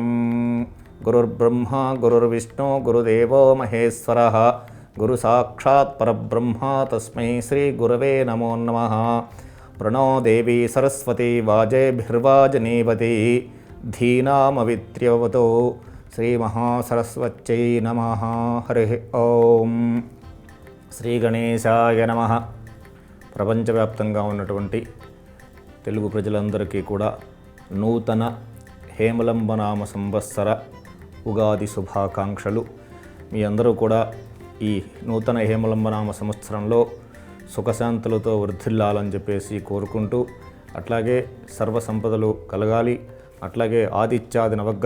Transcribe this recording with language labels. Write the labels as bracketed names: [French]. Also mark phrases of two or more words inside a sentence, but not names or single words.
[Sanskrit] गुरुर्ब्रह्मा गुरुर्विष्णु गुरुदेवो महेश्वरः गुरुसाक्षात् परब्रह्म तस्मै श्रीगुरवे नमो नमः। प्रणो देवी सरस्वती वाजेभिर्वाजनीवती धीनामवित्र्यवतो श्रीमहासरस्वत्यै नमः। हरिः ఓం శ్రీ గణేశాయ నమః. [Telugu] ప్రపంచవ్యాప్తంగా ఉన్నటువంటి తెలుగు ప్రజలందరికీ కూడా నూతన హేమలంబనామ సంవత్సర ఉగాది శుభాకాంక్షలు. మీ అందరూ కూడా ఈ నూతన హేమలంబనామ సంవత్సరంలో సుఖశాంతులతో వృద్ధిల్లాలని చెప్పేసి కోరుకుంటూ, అట్లాగే సర్వ సంపదలు కలగాలి, అట్లాగే ఆదిత్యాది నవగ్రహ